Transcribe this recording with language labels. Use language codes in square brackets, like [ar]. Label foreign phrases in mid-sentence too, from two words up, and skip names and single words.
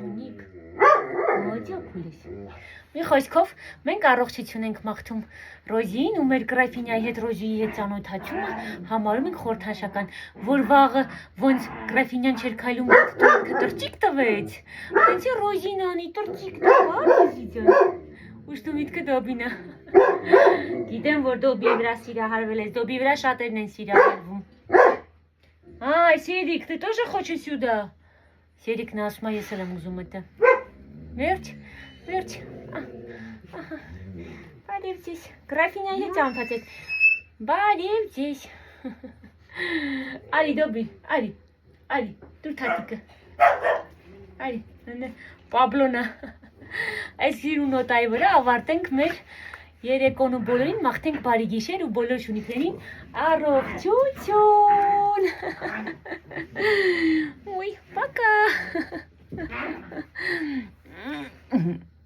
[hy] ոչ ունիկ Ջոկուլես։ Մի խոսքով մենք առողջություն ենք մաղթում Ռոզին ու մեր գրաֆինյայի հետ Ռոզիի հետ ծանոթացումը համարում ենք խորհրդանշական, որ վաղը ոնց գրաֆինյան չէր քայլում դու ինքը տրճիկ տվեց։ Այնց Ռոզին անի տրճիկ տվա Ռոզի ջան։ Ուշտու միտքը Դոբինը։ Գիտեմ, որ Դոբիի վրա սիրահարվել ես, Դոբիի վրա շատերն են սիրահարվում։ [ru] Ай, Серик, ты тоже хочешь сюда? [hy] Серик на ասում է, ես էլ եմ ուզում это։ Վերջ, վերջ։ Բարև ձեզ։ Գրաֆինյայի հետ ծանոթացեք։ Բարև ձեզ։ Արի Դոբի, արի, դուր թաթիկը։ Արի, Պաբլոնը։ Այս հիրու նոտայի վրա ավարտենք մեր երեկոն ու բոլորին մաղթենք բարի գիշեր ու բոլոր շունիկներին առողջություն։ [ru] Ой, пока.